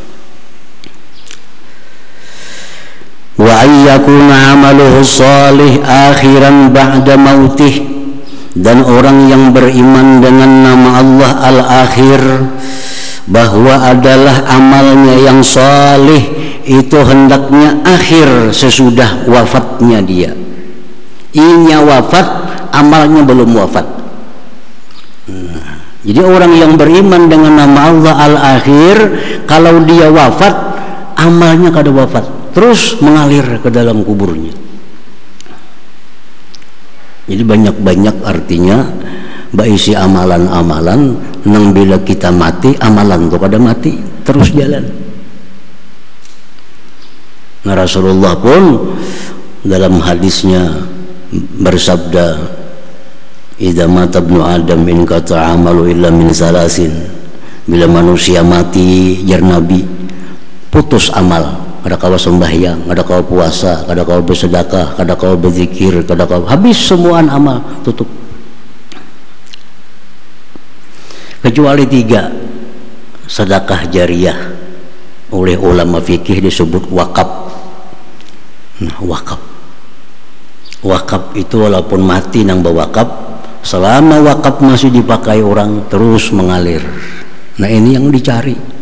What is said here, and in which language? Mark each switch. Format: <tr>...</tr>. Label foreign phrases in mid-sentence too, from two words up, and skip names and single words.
<ar>وأن يكون عمله صالح آخرا بعد موته,</ar> <id>dan orang yang beriman dengan nama Allah Al-Akhir bahwa adalah amalnya yang salih itu hendaknya akhir sesudah wafatnya dia.</id> <bjn>Inya wafat, amalnya belum wafat.</bjn> <id>Nah, jadi orang yang beriman dengan nama Allah Al-Akhir, kalau dia wafat,</id> <bjn>amalnya kada wafat, terus mengalir ke dalam kuburnya. Jadi banyak-banyak artinya baisi amalan-amalan nang bila kita mati, amalan tuh kada mati, terus jalan.</bjn> <id>Nah, Rasulullah pun dalam hadisnya bersabda,</id> <ar>إذا مات ابن آدم انقطع عمله إلا من ثلاث.</ar> <bjn>Bila manusia mati, jar Nabi, putus amal. Kada kau sembahyang, kada kau puasa, kada kau bersedekah, kada kau berzikir, kada kau, habis semuaan amal, tutup.</bjn> <id>Kecuali 3, sedekah jariyah. Oleh ulama fikih disebut wakaf.</id> <bjn>Nah, wakaf itu walaupun mati nang bewakaf, selama wakaf masih dipakai orang terus mengalir.</bjn> <id>Nah, ini yang dicari.</id>